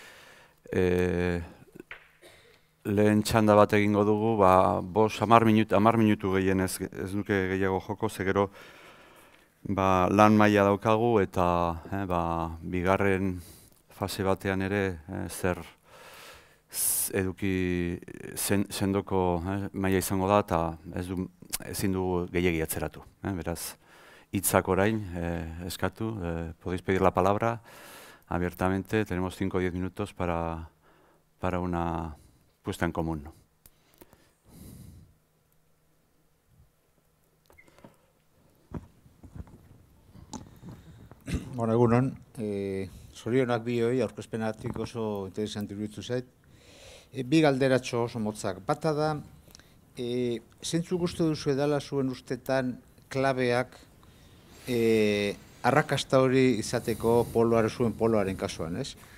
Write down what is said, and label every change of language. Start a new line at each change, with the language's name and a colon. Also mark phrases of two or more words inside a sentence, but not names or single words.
Basque: lehen txanda bat egingo dugu, 10 minutu gehienez ez nuke gehiago joko, ze gero lan maila daukagu eta bigarren fase batean ere zer eduki sendoko maila izango da eta ezin dugu gehiegi atzeratu. Beraz, hitzak orain eskatu,
Spanish: podéis pedir la palabra abiertamente, tenemos 5 o 10 minutos para una puesta en común.
Basque: Bueno, egunon, zorionak bioi, aurkezpenatik oso interesanti iruditu zait. Bi galderatxo oso motzak. Bata da, zeintzuk uste duzu edala zuen ustetan klabeak arrakasta hori izateko zuen poloaren kasuan, ez?